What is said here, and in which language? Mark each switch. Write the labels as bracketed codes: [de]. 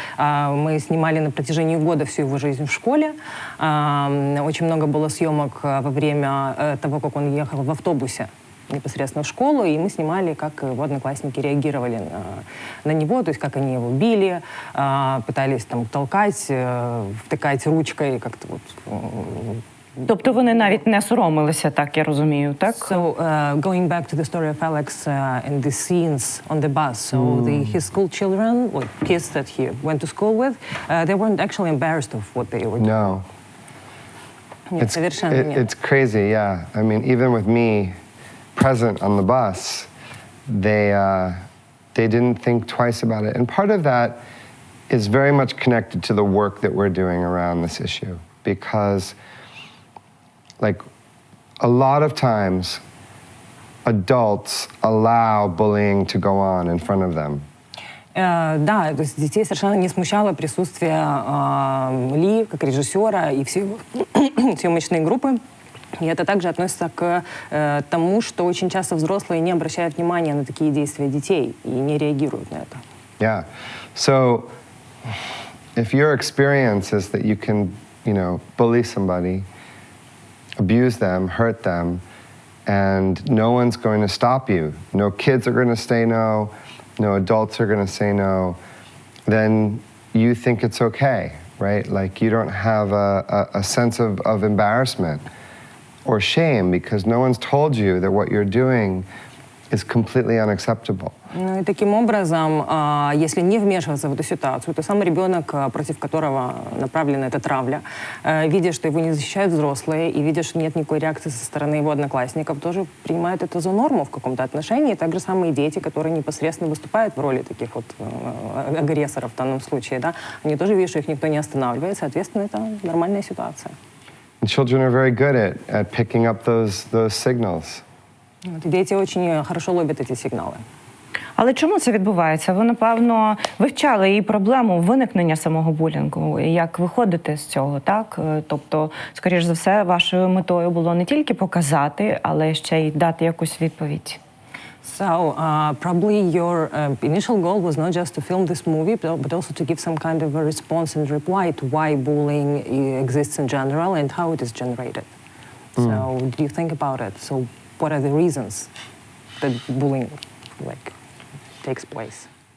[ru] Мы снимали на протяжении года всю его жизнь в школе. Очень много было съемок во время того, как он ехал в автобусе непосредственно в школу, и мы снимали, как его одноклассники реагировали на него, то есть как они его били, пытались там толкать, втыкать ручкой, как-то вот. [uk] Тобто вони навіть не соромилися, так я розумію, так? [en] So, going back to the story of Alex and the scenes on the bus, so his school children, or kids that he went to school with, they weren't actually embarrassed of what they were doing. No. [ru] Нет, совершенно нет. [en] It's crazy, yeah. I mean, even with me present on the bus, they didn't think twice about it. And part of that is very much connected to the work that we're doing around this issue, because like a lot of times adults allow bullying to go on in front of them. [ru] Да, то есть детей совершенно не смущало присутствие Ли как режиссера и всей съемочной группы. И это также относится к тому, что очень часто взрослые не обращают внимания на такие действия детей и не реагируют на это. [en] Yeah. So if your experience is that you can, bully somebody, abuse them, hurt them, and no one's going to stop you, no kids are going to say no, no adults are going to say no, then you think it's okay, right? Like you don't have a sense of embarrassment or shame because no one's told you that what you're doing is completely unacceptable. [ru] Ну и таким образом, если не вмешиваться в эту ситуацию, то сам ребенок, против которого направлена эта травля, видя, что его не защищают взрослые, и видя, что нет никакой реакции со стороны его одноклассников, тоже принимают это за норму в каком-то отношении. И также самые дети, которые непосредственно выступают в роли таких вот агрессоров в данном случае, да, они тоже видят, что их никто не останавливает, соответственно, это нормальная ситуация. [en] And children are very good at picking up those signals. [ru] Дети очень хорошо ловят эти сигналы. [uk] Але чому це відбувається? Ви, напевно, вивчали і проблему виникнення самого булінгу, і як виходити з цього, так? Тобто, скоріш за все, вашою метою було не тільки показати, але ще й дати якусь відповідь. [en] So, probably your initial goal was not just to film this movie, but also to give some kind of a response and reply to why bullying exists in general and how it is generated. So, did you think about it? So, what are the reasons that bullying, takes place?